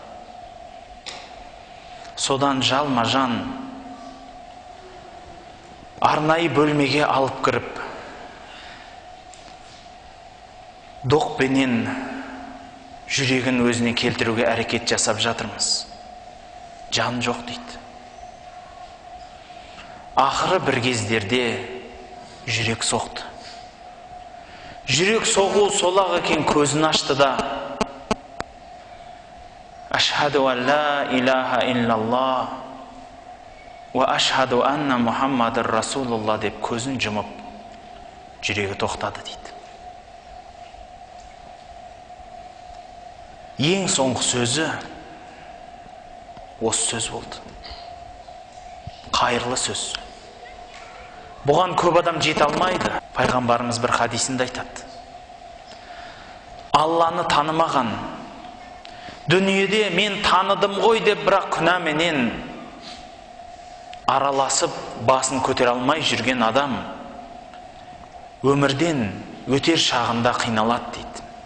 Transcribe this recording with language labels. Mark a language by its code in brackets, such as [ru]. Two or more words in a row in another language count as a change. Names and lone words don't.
[kk] Содан жалма-жан арнайы бөлмеге алып кіріп, доқпенен жүрегін өзіне келтіруге әрекет жасап жатырмыз. Жан жоқ дейді. Ақыры бір кездерде жүрек соқты. Жүрек соғу солақ екен, көзін ашты да: [ar] أشهد أن لا إله إلا الله و أشهد أن محمدا رسول الله [kk] деп көзін жұмып, жүрегі тоқтады дейді. Ең соңғы сөзі осы сөз болды. Қайырлы сөз. Бұған көп адам жете алмайды. Пайғамбарымыз бір хадисінде айтады: Алланы танымаған, дүниеде мен таныдым ғой деп бірақ күнәменен араласып басын көтере алмай жүрген адам өмірден өтер шағында қиналады дейді.